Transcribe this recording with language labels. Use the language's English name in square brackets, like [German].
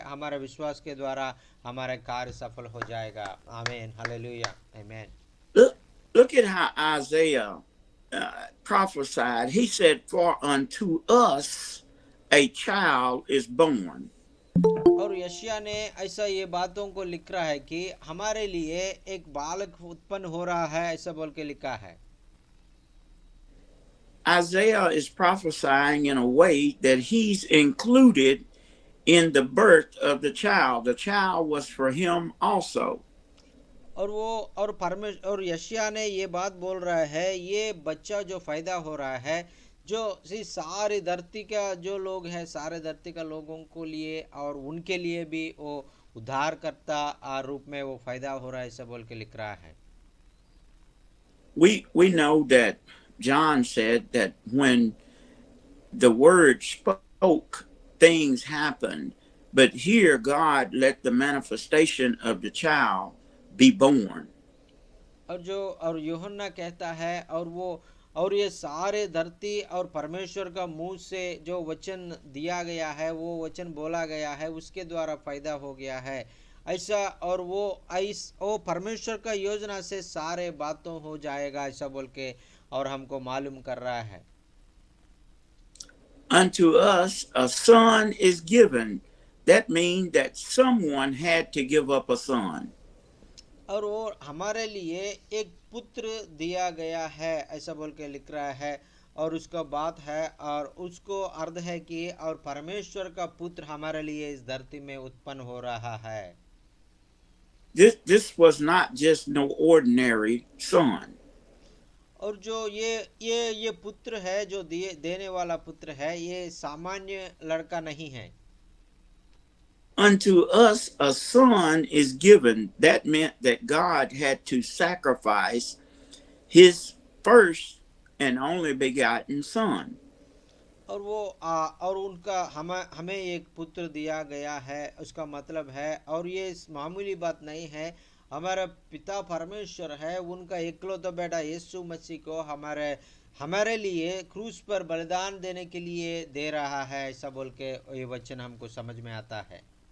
[Hindi] हमारे विश्वास के द्वारा हमारा कार्य सफल हो जाएगा। आमीन। हालेलुया। आमीन। [English] Look at how Isaiah prophesied. He said, for unto us a child is born. [Hindi] और यशायाह ने ऐसा ये बातों को लिख रहा है कि हमारे लिए एक बालक उत्पन्न हो रहा है ऐसा बोल के लिखा है। [English] Isaiah is prophesying in a way that he's included in the birth of the child. The child was for him also. [Hindi] और यशायाह ने ये बात बोल रहा है ये बच्चा जो फायदा हो रहा है जो सारे धरती का जो लोग हैं सारे धरती का लोगों को लिए और उनके लिए भी वो उद्धारकर्ता रूप में वो फायदा हो रहा है ऐसा बोल के लिख रहा है। [English] We know that John said that when the word spoke, things happened, but here God let the manifestation of the child be born. [Hindi] और यूहन्ना कहता है और ये सारे धरती और परमेश्वर का मुंह से जो वचन दिया गया है वो वचन बोला गया है उसके द्वारा पैदा हो गया है ऐसा, और वो परमेश्वर का योजना से सारे बातों हो जाएगा ऐसा बोल के और हमको मालूम कर रहा है। [English] Unto us a son is given. That means that someone had to give up a son. [Hindi] और वो हमारे लिए एक पुत्र दिया गया है ऐसा बोल के लिख रहा है और उसका बात है और उसको अर्थ है कि और परमेश्वर का पुत्र हमारे लिए इस धरती में उत्पन्न हो रहा है। [English] This was not just no ordinary son. [Hindi] और जो ये पुत्र है जो देने वाला पुत्र है ये सामान्य लड़का नहीं है। [English] Unto us a son is given. That meant that God had to sacrifice his first and only begotten son. [Hindi] और उनका हमें एक पुत्र दिया गया है उसका मतलब है, और ये मामूली बात नहीं है, हमारा पिता परमेश्वर है उनका इकलौता बेटा यीशु मसीह को हमारे लिए क्रूस पर बलिदान देने के लिए दे रहा है ऐसा बोल के ये वचन हमको समझ में आता है।